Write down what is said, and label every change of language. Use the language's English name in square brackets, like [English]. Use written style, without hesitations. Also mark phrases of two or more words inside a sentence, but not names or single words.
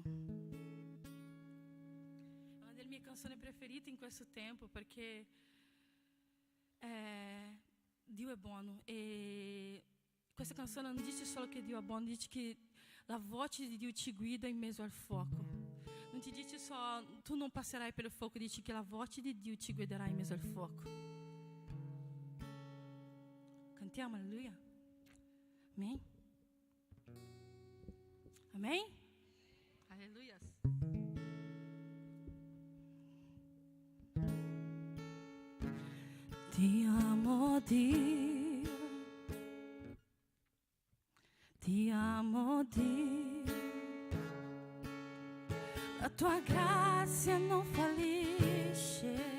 [Italian] È una delle mie canzoni preferite in questo tempo, perché Dio è buono, e questa canzone non dice solo che Dio è buono, dice che la voce di Dio ti guida in mezzo al fuoco. Non ti dice só, tu non passerai pelo fuoco, dice che la voce di Dio ti guiderà in mezzo al fuoco. Cantiamo, alleluia. [Portuguese] Amém? Amém? Aleluia. [Italian] Ti amo, Dio. Ti amo, Dio. La tua grazia non fallisce.